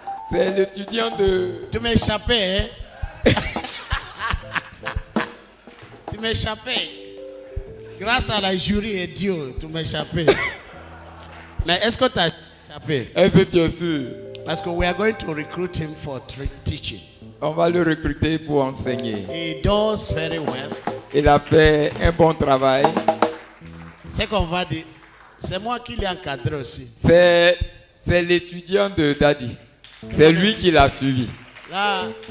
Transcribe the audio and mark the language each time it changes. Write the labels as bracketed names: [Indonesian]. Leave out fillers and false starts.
[French] C'est l'étudiant de... Tu m'échappais, hein? Tu m'échappais. Grâce à la jury et Dieu, tu m'échappais. Mais est-ce que tu as échappé? Est-ce que tu es sûr? Parce que [English] we are going to recruit him for teaching. [French] On va le recruter pour enseigner. [English] He does very well. [French] Il a fait un bon travail. C'est qu'on va dire, c'est moi qui l'ai encadré aussi. C'est l'étudiant de Daddy. C'est lui qui l'a suivi. Là,